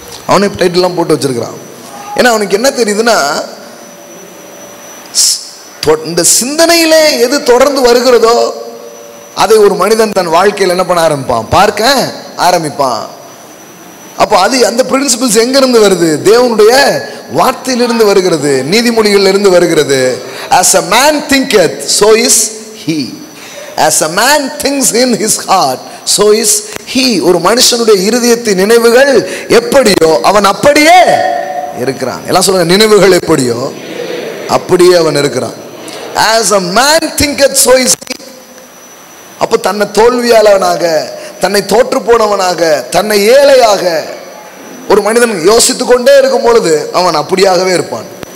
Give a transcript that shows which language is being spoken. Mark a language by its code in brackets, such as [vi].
[ta] அவனே டைட்டில்லாம் போட்டு வச்சிருக்கிறான். ஏன்னா அவனுக்கு என்ன தெரியுதுன்னா, இந்த சிந்தனையிலே எது தொடர்ந்து வருகிறதோ அதை ஒரு மனிதன் தன் வாழ்க்கையில் என்ன பண்ண ஆரம்பிப்பான், பார்க்க ஆரம்பிப்பான். அப்போ அது அந்த பிரின்சிபிள்ஸ் எங்கிருந்து வருது? தேவனுடைய வார்த்தையிலிருந்து வருகிறது, நீதிமொழிகளில் இருந்து வருகிறது. [en] As a man thinketh, so is he. As a man thinks in his heart, so is he. [ta] ஒரு மனுஷனுடைய இருதயத்தின் நினைவுகள் எப்படியோ அவன் அப்படியே இருக்கிறான். எல்லாம் சொல்லுங்க, நினைவுகள் எப்படியோ அப்படியே அவன் இருக்கிறான். [en] As a man thinketh, so is he. [ta] அப்போ தன்னை தோல்வியாளவனாக, தன்னை தோற்று போனவனாக, தன்னை ஏழையாக ஒரு மனிதன் யோசித்து கொண்டே இருக்கும் பொழுது அவன் அப்படியாகவே இருப்பான்.